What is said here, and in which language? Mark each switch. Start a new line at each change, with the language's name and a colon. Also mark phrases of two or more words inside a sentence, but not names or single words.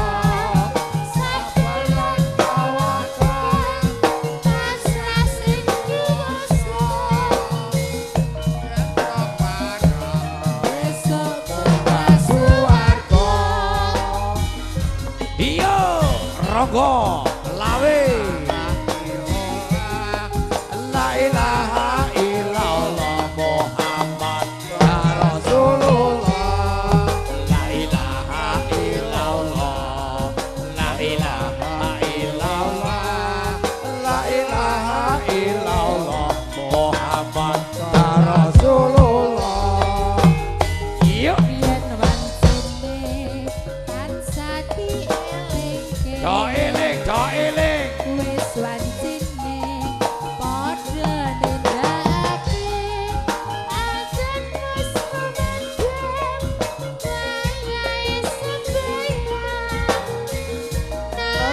Javanese: sabar tawakal pasrah sing kuwasa besok tengah suwarga
Arabic: iya Ronggo Lawe لا إله إلا الله محمد يا رسول الله لا إله إلا الله لا إله إلا الله لا إله إلا الله محمد يا رسول الله iya
Javanese: yen wancine tansah dielingke do eling wis wancine padha nindakake ajan wis kumandheng wayahe sembahyang